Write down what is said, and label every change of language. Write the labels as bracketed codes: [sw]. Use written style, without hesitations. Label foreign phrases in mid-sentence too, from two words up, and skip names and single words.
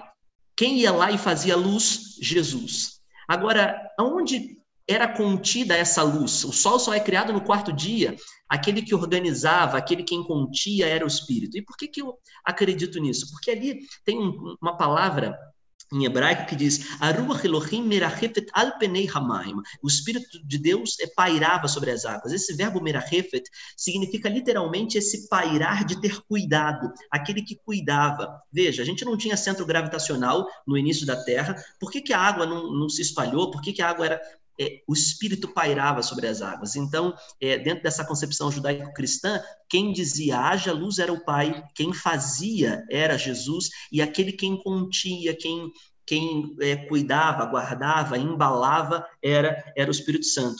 [pt] Quem ia lá e fazia luz? Jesus. Agora, aonde era contida essa luz? O sol só é criado no quarto dia. Aquele que organizava, aquele que continha era o Espírito. E por que eu acredito nisso? Porque ali tem uma palavra em hebraico que diz [he] ורוח אלוהים מרחפת על פני המים. [pt] O Espírito de Deus pairava sobre as águas. Esse verbo merachefet significa literalmente esse pairar de ter cuidado, aquele que cuidava. Veja, a gente não tinha centro gravitacional no início da Terra. Por que a água não se espalhou? Por que a água era... o Espírito pairava sobre as águas. Então, dentro dessa concepção judaico-cristã, quem dizia haja luz era o Pai, quem fazia era Jesus, e aquele quem continha, quem cuidava, guardava, embalava, era o Espírito Santo.